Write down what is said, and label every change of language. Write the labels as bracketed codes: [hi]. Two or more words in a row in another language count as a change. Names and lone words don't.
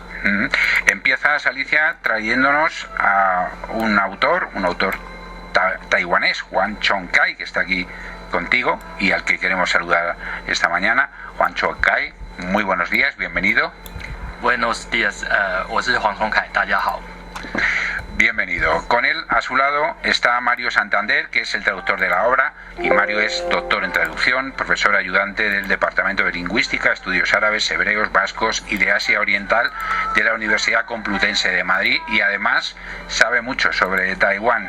[es] Empiezas, Alicia, trayéndonos a un autor taiwanés, Hwang Chong-kai, que está aquí contigo y al que queremos saludar esta mañana. Hwang Chong-kai, muy buenos días, bienvenido. Buenos días, [zh] 我是黄崇凯，大家好。 [es] Bienvenido. Con él, a su lado, está Mario Santander, que es el traductor de la obra, y Mario es doctor en traducción, profesor ayudante del Departamento de Lingüística, Estudios Árabes, Hebreos, Vascos y de Asia Oriental de la Universidad Complutense de Madrid, y además sabe mucho sobre Taiwán.